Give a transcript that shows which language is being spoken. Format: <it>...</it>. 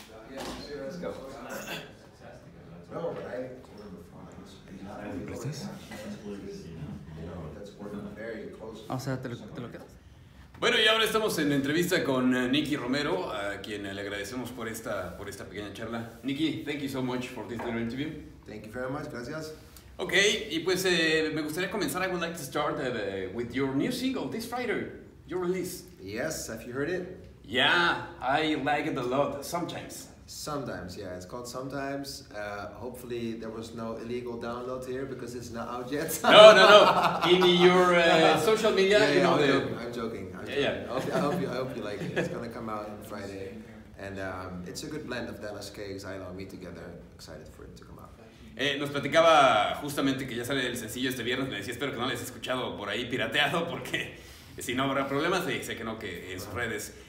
<en>Let's go.</en> <es>¿Me prestas? O sea, ¿te lo quedas? Bueno, y ahora estamos en entrevista con Nicky Romero, a quien le agradecemos por esta pequeña charla.</es> <en>Nicky, thank you so much for this little interview. Thank you very much, gracias. Okay,</en> <es>y pues me gustaría comenzar.</es> <en>I would like to start with your new single, this Friday, your release. Yes, have you heard it? Yeah, I like it a lot, sometimes. Sometimes, yeah, it's called Sometimes. Hopefully there was no illegal download here because it's not out yet. No. In your social media, yeah, you know I'm joking. Yeah. I hope you like it. It's gonna come out on Friday, and it's a good blend of Dallas K, Xylo, and me together. Excited for it to come out.</en> <es>Nos platicaba justamente que ya sale el sencillo este viernes. Me decía, espero que no les he escuchado por ahí pirateado, porque si no habrá problemas. Y sé que no, que en sus redes.</es>